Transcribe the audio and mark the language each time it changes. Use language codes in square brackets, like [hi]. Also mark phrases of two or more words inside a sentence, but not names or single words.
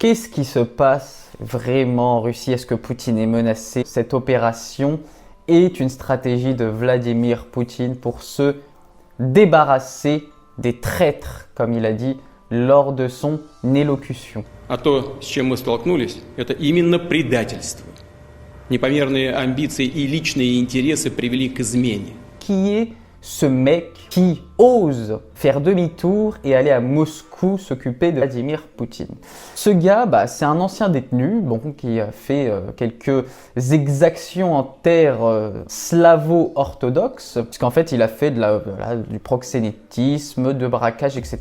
[fr] Qu'est-ce qui se passe vraiment en Russie? Est-ce que Poutine est menacé? Cette opération est une stratégie de Vladimir Poutine pour se débarrasser des traîtres, comme il a dit lors de son élocution. [ru] А то, с чем мы столкнулись, это именно предательство. Непомерные амбиции и личные интересы привели к измене. [fr] Qui est ce mec qui ose faire demi-tour et aller à Moscou s'occuper de Vladimir Poutine? Ce gars, c'est un ancien détenu qui a fait quelques exactions en terre slavo-orthodoxe, puisqu'en fait il a fait du proxénétisme, de braquage, etc.